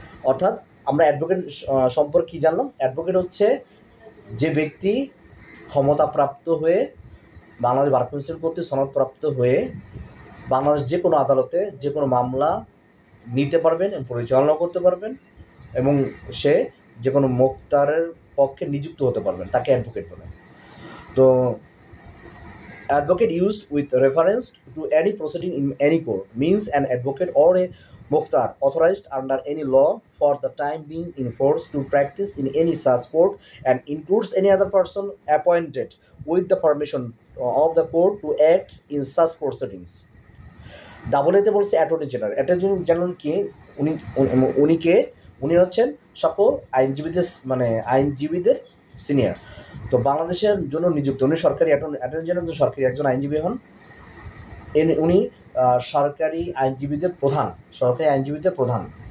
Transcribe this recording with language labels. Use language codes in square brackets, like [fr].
[bn] অর্থাৎ আমরা অ্যাডভোকেট সম্পর্কে কী জানলাম, অ্যাডভোকেট হচ্ছে যে ব্যক্তি ক্ষমতাপ্রাপ্ত হয়ে বাংলাদেশ বার কাউন্সিল কর্তৃক সনদপ্রাপ্ত হয়ে বাংলাদেশ যে কোনো আদালতে যে কোনো মামলা নিতে পারবেন এবং পরিচালনা করতে পারবেন এবং সে যে কোনো মোক্তারের পক্ষে নিযুক্ত হতে পারবেন, তাকে অ্যাডভোকেট বলে। [en] তো advocate used with reference to any proceeding in any court means an advocate or a Mukhtar, authorized under any law for the time being in force to practice in any such court and includes any other person appointed with the permission of the court to act in such proceedings. [bn] Double এতে বলছে attorney general. Attorney general কে? উনি উনি কে? উনি হচ্ছেন সকল আইনজীবীদের মানে আইনজীবীদের সিনিয়র। তো বাংলাদেশের জন্য নিযুক্ত উনি সরকারি অ্যাটর্নি জেনারেল সরকারি একজন আইনজীবী হন। উনি সরকারি আইনজীবীদের প্রধান, সরকারি আইনজীবীদের প্রধান।